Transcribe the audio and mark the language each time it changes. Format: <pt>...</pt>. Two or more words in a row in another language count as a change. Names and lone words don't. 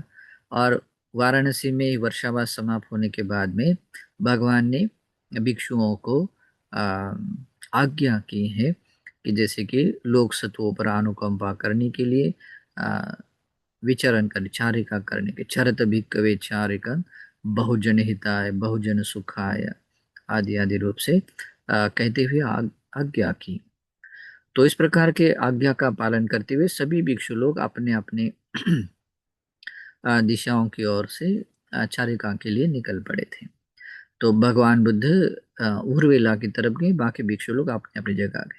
<hi>और वाराणसी में वर्षावास समाप्त होने के बाद में भगवान ने भिक्षुओं को आ, आज्ञा की है कि जैसे कि लोक सत्वों पर अनुकंपा करने के लिए आ, विचरण कर चारिका करने के,</hi> <pi>चरत भिक्खवे चारिका बहुजन हिताय बहुजन सुखाय</pi> <hi>आदि आदि रूप से कहते हुए आज्ञा की। तो इस प्रकार के आज्ञा का पालन करते हुए सभी भिक्षु लोग अपने अपने दिशाओं की ओर से चारिका के लिए निकल पड़े थे। तो भगवान बुद्ध उर्वेला की तरफ गए, बाकी भिक्षु लोग अपने अपनी जगह गए।</hi>